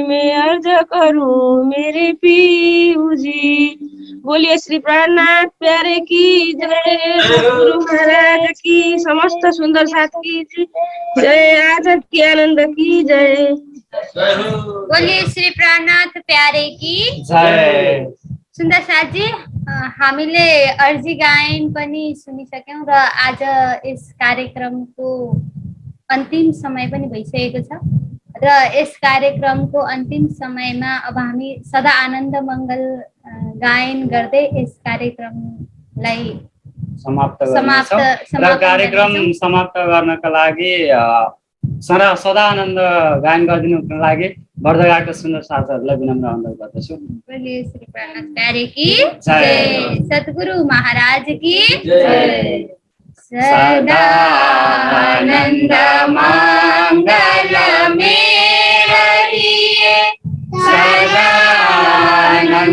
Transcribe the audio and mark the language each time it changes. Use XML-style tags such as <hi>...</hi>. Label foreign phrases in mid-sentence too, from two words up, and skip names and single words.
<hi>मैं अर्ज करूं मेरे पीऊ जी। बोलिए श्री प्राणनाथ प्यारे की जय। गुरु महाराज की, समस्त सुंदर साथ की जय। आजाद की आनंद की जय। बोलिए श्री प्राणनाथ प्यारे की जय।</hi> <ne>सुन्दर साथी, हामीले अर्जी गायन पनि सुनिसक्यौँ र आज यस कार्यक्रमको अन्तिम समय पनि भइसकेको छ र यस कार्यक्रमको अन्तिम समयमा अब हामी सदा आनन्द मङ्गल गायन गर्दै यस कार्यक्रमलाई समाप्त कार्यक्रम समाप्त गर्नका लागि सदा आनन्द गायन गरिदिनुको लागि बर्दगाको सुन्दर साथीहरूलाई विनम्र अनुरोध गर्दछु।</ne> <hi>बोलिए श्री प्राणनाथ प्यारे की जय। सद्गुरु महाराज की जय। सदा आनंद मंगल में रहिए, सदा</hi>